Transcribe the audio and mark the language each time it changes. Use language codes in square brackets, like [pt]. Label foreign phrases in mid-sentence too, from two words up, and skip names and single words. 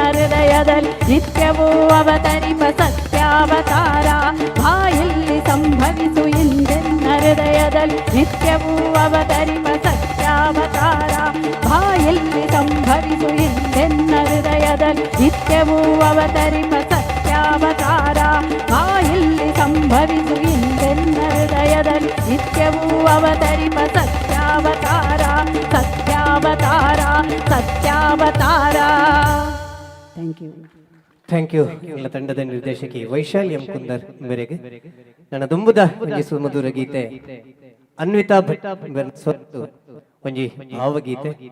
[kn] ಹೃದಯದಲ್ಲಿ ನಿತ್ಯವೂ ಅವತರಿಪ ಸತ್ಯಾವತಾರ ಬಾಯಲ್ಲಿ ಸಂಭವಿಸು ಎಂದೆನ್ನ ಹೃದಯದಲ್ಲಿ ನಿತ್ಯವೂ ಅವತರಿಪ ಸತ್ಯಾವತಾರ ಬಾಯಲ್ಲಿ ಸಂಭವಿಸು ಎಂದೆನ್ನ ಹೃದಯದಲ್ಲಿ ನಿತ್ಯವೂ ಅವತರಿಪ ಸತ್ಯಾವತಾರ ಬಾಯಲ್ಲಿ ಸಂಭವಿಸು ಎಂದೆನ್ನ ಹೃದಯದಲ್ಲಿ ನಿತ್ಯವೂ ಅವತರಿಪ ಸತ್ಯಾವತಾರ ಸತ್ಯಾವತಾರ ಸತ್ಯಾವತಾರ. [en] thank you [tcy] ಎಲ್ಲ ತಂಡದ ನಿರ್ದೇಶಕಿ ವೈಶಾಲಿ ಎಂ ಕುಂದರ್ ಮೇರೆಗೆ ನನ್ನ ದುಂಬುದ ಒಂಜಿ ಸುಮಧುರ ಗೀತೆ ಅನ್ವಿತಾ ಭಟ್ ಸ್ವತ್ತು ಒಂಜಿ ಭಾವಗೀತೆ